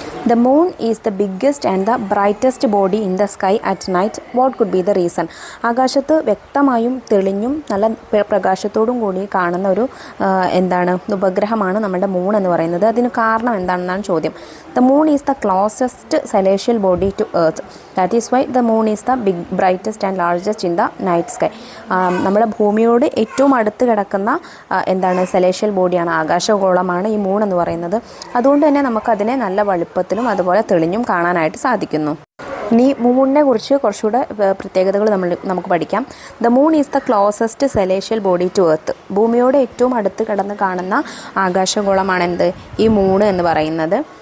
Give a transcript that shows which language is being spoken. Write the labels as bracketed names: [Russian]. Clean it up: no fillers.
[English] The moon is the biggest and the brightest body in the sky at night. What could be the reason? [Malayalam] ആകാശത്ത് വ്യക്തമായും തെളിഞ്ഞും നല്ല പ്രകാശത്തോടും കൂടി കാണുന്ന ഒരു ഉപഗ്രഹമാണ് നമ്മുടെ മൂൺ എന്ന് പറയുന്നത്. അതിന് കാരണം എന്താണെന്നാണ് ചോദ്യം. [English] The moon is the closest celestial body to earth. That is why the moon is the brightest and largest in the night sky. [Malayalam] നമ്മുടെ ഭൂമിയോട് ഏറ്റവും അടുത്ത് കിടക്കുന്ന സെലേഷ്യൽ ബോഡിയാണ്, ആകാശഗോളമാണ് ഈ മൂൺ എന്ന് പറയുന്നത്. അതുകൊണ്ട് തന്നെ നമുക്കതിനെ നല്ല വലുപ്പത്തിൽ അതുപോലെ തെളിഞ്ഞും കാണാനായിട്ട് സാധിക്കുന്നു. ഇനി മൂണിനെ കുറിച്ച് കുറച്ചുകൂടെ പ്രത്യേകതകൾ നമുക്ക് പഠിക്കാം. [English] The moon is the closest celestial body to earth. [Malayalam] ഭൂമിയോട് ഏറ്റവും അടുത്ത് കിടന്ന് കാണുന്ന ആകാശഗോളമാണ് ഈ മൂൺ എന്ന് പറയുന്നത്.